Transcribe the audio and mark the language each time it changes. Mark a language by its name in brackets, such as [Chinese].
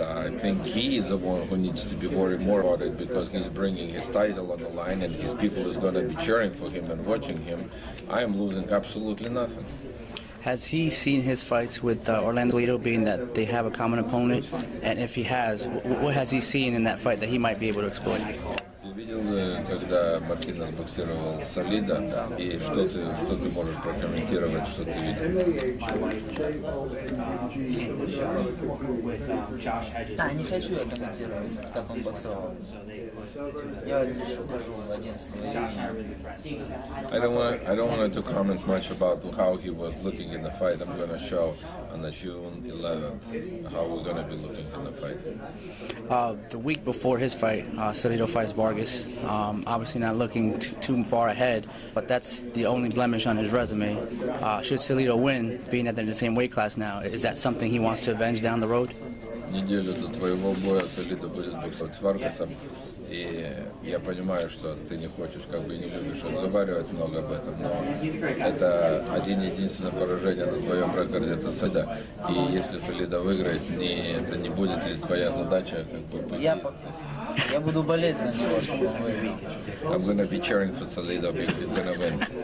[English] I think he is the one who needs to be worried more about it because he's bringing his title on the line and his people is going to be cheering for him and watching him. I am losing absolutely nothing. Has he seen his fights with Orlando Lido, being that they have a common opponent? And if he has, what has he seen in that fight that he might be able to exploit? [Russian] Видел, когда Мартинес боксировал Салидо, и что ты можешь прокомментировать, что ты видел? Да, не хочу я комментировать, как он боксировал. Я лишь укажу 11 июня. [English] I don't want to comment much about how he was looking in the fight. I'm going to show on the June 11th how we're going to be looking in the fight. The week before his fight, Salidо fights Vardagasom. Obviously not looking too far ahead, but that's the only blemish on his resume. Should Salidо win, being that they're in the same weight class now, is that something he wants to avenge down the road? [Russian] Неделю до твоего боя Салидо будет боксировать с Варгасом, и я понимаю, что ты не хочешь, как бы не любишь разговаривать много об этом, но это единственное поражение на твоем рекорде, это Салидо. И если Салидо выиграет, это не будет ли твоя задача, как бы... Я буду болеть за него, чтобы он выиграл. [English] I'm gonna be cheering for Salidо because he's gonna win.